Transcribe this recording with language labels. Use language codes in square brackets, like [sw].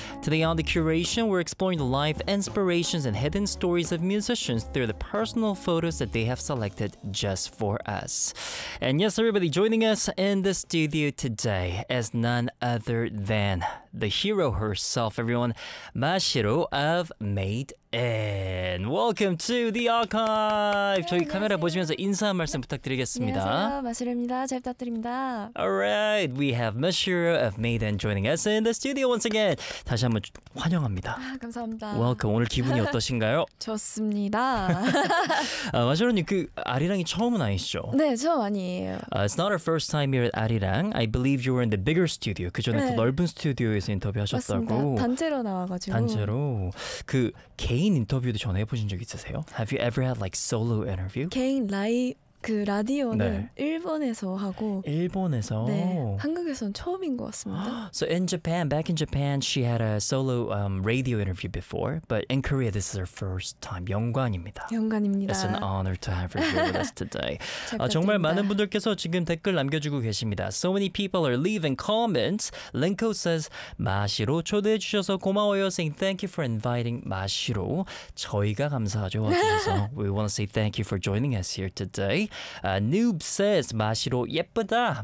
[en] Today on The Curation, we're exploring the life, inspirations, and hidden stories of musicians through the personal photos that they have selected just for us. And yes, everybody, joining us in the studio today is none other than the hero herself, everyone, Mashiro of Made In. Welcome to the archive! [ko] 저희 카메라 보시면서 인사 한 말씀 부탁드리겠습니다. 안녕하세요, 마시로입니다. 잘 부탁드립니다. [en] Alright, we have Mashiro of Made In joining us in the studio once again. [ko] 다시 한번 환영합니다. 아, 감사합니다. [en] Welcome. [ko] 오늘 기분이 어떠신가요? 좋습니다. 아, 마시로님, 그 아리랑이 처음은 아니시죠? 네, 처음 아니에요. [en] It's not our first time here at 아리랑. I believe you were in the bigger studio. [ko] 그 전에 네. 더 넓은 스튜디오 에서 인터뷰하셨다고. 맞습니다. 단체로 나와가지고. 단체로. 그 개인 인터뷰도 전에 해보신 적 있으세요? [en] Have you ever had like solo interview? [ko] 개인 그 라디오는 네. 일본에서 하고. 일본에서. 네. 한국에선 처음인 것 같습니다. [en] So in Japan, back in Japan, she had a solo radio interview before, but in Korea, this is her first time. [ko] 영광입니다. 영광입니다. [en] It's an honor to have her here with us today. 아, [ko] 정말 많은 분들께서 지금 댓글 남겨주고 계십니다. [en] So many people are leaving comments. Linko says, [ko] 마시로 초대해 주셔서 고마워요. [en] Saying thank you for inviting 마시로. [ko] 저희가 감사하죠. [en] We want to say thank you for joining us here today. Noob says, [ko] 마시로 예쁘다.